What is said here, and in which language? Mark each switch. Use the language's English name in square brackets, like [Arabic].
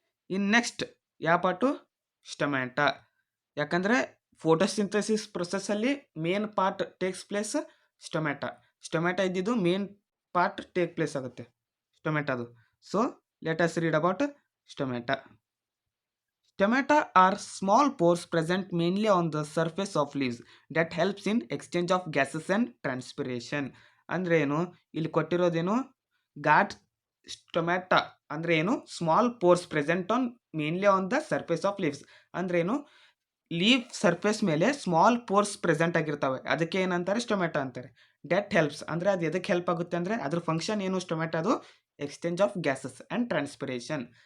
[Kannada] ಇನ್ನು ನೆಕ್ಸ್ಟ್ ಯಾವ part, stomata. ಯಾಕಂದರೆ [English] Photosynthesis ಪ್ರೊಸೆಸ್ಸಲ್ಲಿ main part takes place stomata ಇದ್ದಿದ್ದು main part take place ಆಗುತ್ತೆ ಸ್ಟೊಮ್ಯಾಟದು. So let us read about stomata. Stomata are small pores present mainly on the surface of leaves that helps in exchange of gases and transpiration. [Kannada] ಅಂದ್ರೆ ಏನು, ಇಲ್ಲಿ ಕೊಟ್ಟಿರೋದೇನು, [English] Got stomata ಅಂದ್ರೆ ಏನು, small pores present on mainly on the surface of leaves. [Kannada] ಅಂದ್ರೆ ಏನು, leave surface ಮೇಲೆ small force present ಆಗಿರ್ತವೆ, ಅದಕ್ಕೆ ಏನಂತಾರೆ, ಸ್ಟೊಮ್ಯಾಟ ಅಂತಾರೆ. [English] that helps [Kannada] ಅಂದರೆ ಅದು ಎದಕ್ಕೆ ಹೆಲ್ಪ್ ಆಗುತ್ತೆ ಅಂದರೆ ಅದ್ರ ಫಂಕ್ಷನ್ ಏನು, [English] ಸ್ಟೊಮ್ಯಾಟದು exchange of gases and transpiration.